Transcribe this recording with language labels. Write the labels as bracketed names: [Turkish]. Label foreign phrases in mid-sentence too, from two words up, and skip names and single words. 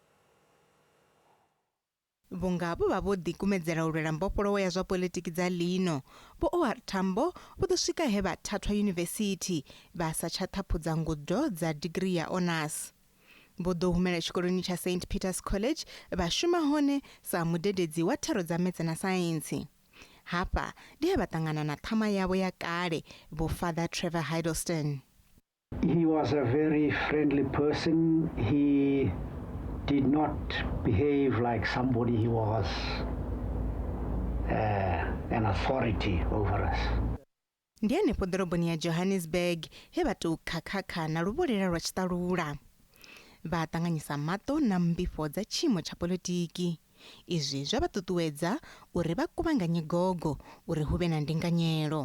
[Venda] Vhunga vho vha vho ḓikumedzela u lwela mbofholowo ya zwa poḽitiki dza ḽino, Vho-O.R Tambo vho ḓo swika he vha thathwa yunivesithi vha sa tsha ṱhaphudza ngudo dza degree ya honours. Vho ḓo humela tshikoloni tsha St Peter's College vha shuma hone sa mudededzi wa thero dza maths na saintsi. Hapa ndi he vha ṱangana na ṱhama yavho ya kale, Vho Father Trevor Hiddleston. [English] He was a very friendly person. He did not behave like somebody he was an authority over us. [Venda] Ndi hanefho ḓoroboni ya Johannesburg he vha tou khakhakha na luvholela lwa tshiṱalula. Vha ṱanganyisa maṱo na mbifho dza tshiimo tsha poḽitiki. Izwi zwa vha ṱuṱuwedza uri vha kuvhanganye gogo uri hu vhe na ndinganyelo.